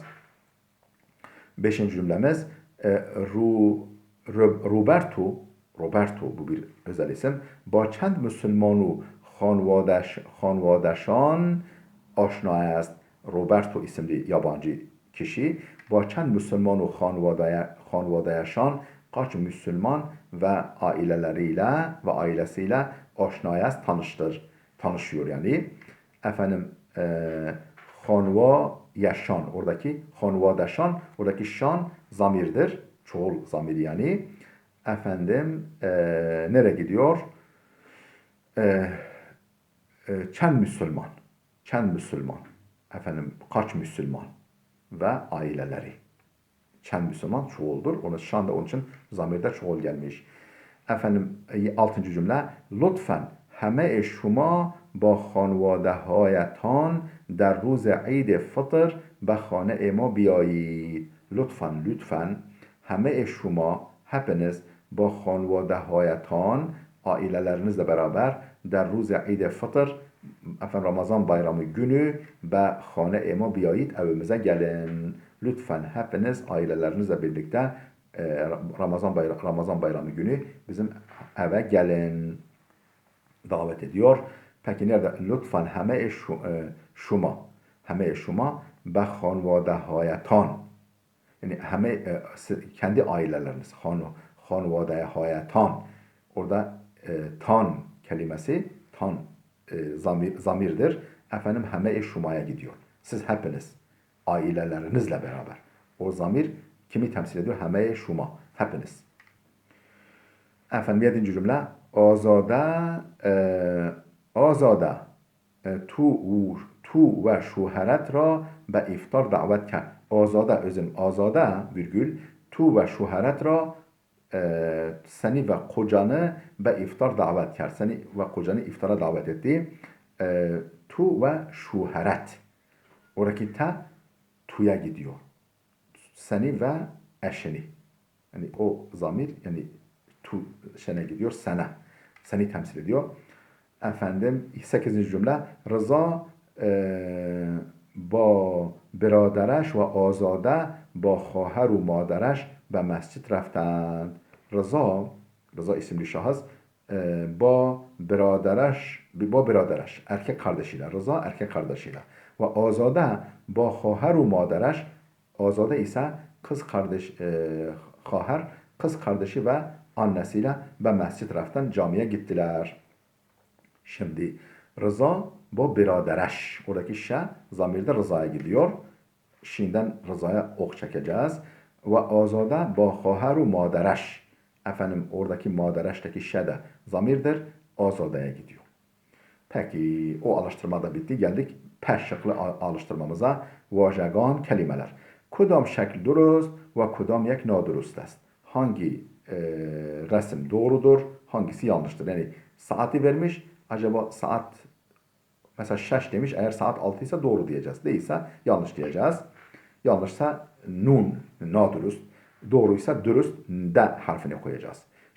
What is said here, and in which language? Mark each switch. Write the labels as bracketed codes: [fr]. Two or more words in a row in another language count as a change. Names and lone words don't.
[tr] Beşinci cümlemiz Roberto bu bir özel isim. [fa] با چند مسلمان و خانواده‌شان آشنا است. [tr] Roberto isimli yabancı kişi [fa] با چند مسلمان و خانواده‌شان [tr] kaç Müslüman ve aileleriyle ve ailesiyle aşinayız tanışıyor yani. Efendim Hanva yaşan oradaki hanvadaşan oradaki şan zamirdir. Çoğul zamir yani. Efendim nereye gidiyor? [fa] چند مسلمان. چند مسلمان. [tr] Efendim kaç Müslüman ve aileleri. [fa] چند مسلمان [tr] çoğuldur. Onun şan da onun için zamirde çoğul gelmiş. Efendim 6. cümle lütfen [fa] همه شما با خانواده هایتان در روز عید فطر به خانه ما بیایید. لطفاً همه شما hepiniz با خانواده هایتان [tr] ailelerinizle beraber [fa] در روز عید فطر [tr] efendim Ramazan bayramı günü ve [fa] خانه ما بیایید [tr] evimize gelin. Lütfen hepiniz ailelerinizle birlikte Ramazan bayramı günü bizim eve gelin. Davet ediyor. Peki nerede? Lütfen [fa] همه شما به خانواده هایتان [tr] yani kendi aileleriniz [fa] خانواده هایتان [tr] orada tan kelimesi zamirdir. Efendim heme şumaya gidiyor. Siz hepiniz ailelerinizle beraber. O zamir kimi temsil ediyor? [fa] همه شما. [tr] Hepiniz. Efendim 7. [fa] cümle آزاده تو و شوهرت را به افطار دعوت کرد. آزاده virgül تو و شوهرت را [tr] seni ve kocanı [fa] به [tr] iftar davet [fa] کرد. [tr] Seni ve kocanı iftara davet etti. [fa] تو و شوهرت. [tr] Oradaki ta tuya gidiyor. Seni ve eşini. Yani o zamir yani tu şene gidiyor sana. Seni temsil ediyor. Efendim 8. [fa] cümle Rıza با برادرش و آزاده با خواهر و مادرش به مسجد رفتند. [tr] Rıza isimli şahıs [fa] با برادرش [tr] erkek kardeşiyle Rıza erkek kardeşiyle ve Azade [fa] با خواهر و مادرش [tr] Azade ise Khahar kız kardeşi ve annesiyle ve [fa] مسجد رفتند [tr] camiye gittiler. Şimdi Rıza bu biradereş. Oradaki şe zamirde Rıza'ya gidiyor. Şimdiden Rıza'ya ok çekeceğiz. Ve Azade [fa] با خواهر و مادرش. [tr] Efendim oradaki madereşteki şe de zamirdir. Azade'ye gidiyor. Peki o alıştırma da bitti. Geldik peş şıklı alıştırmamıza. [fa] Vajegan kelimeler. کدام شکل درست و کدام یک نادرست است. [tr] Hangi resim doğrudur, hangisi yanlıştır? Yani saati vermiş. Acaba saat mesela şaş demiş. Eğer saat 6 ise doğru diyeceğiz. Değilse yanlış diyeceğiz. Yanlışsa nun, nadurust. Doğruysa dürüst, de harfini koyacağız.